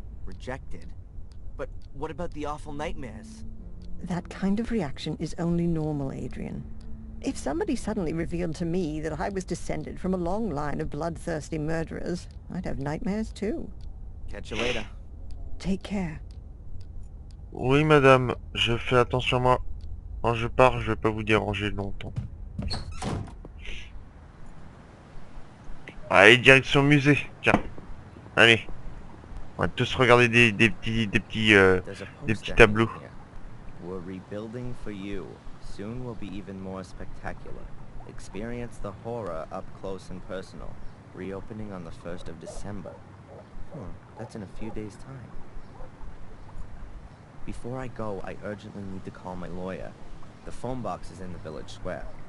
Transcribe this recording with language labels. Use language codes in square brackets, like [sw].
[en] Rejected? But what about the awful nightmares? That kind of reaction is only normal, Adrian. If somebody suddenly revealed to me that I was descended from a long line of bloodthirsty murderers, I'd have nightmares too. Catch you later. Take care. [fr] Oui, madame, je fais attention à moi. Quand je pars, je vais pas vous déranger longtemps. Allez, direction musée. Tiens. Allez. On va tous regarder des petits tableaux. [en] We're rebuilding for you. Soon will be even more spectacular. Experience the horror up close and personal. Reopening on the 1st of December. That's in a few days' time. Before I go, I urgently need to call my lawyer. The phone box is in the village square.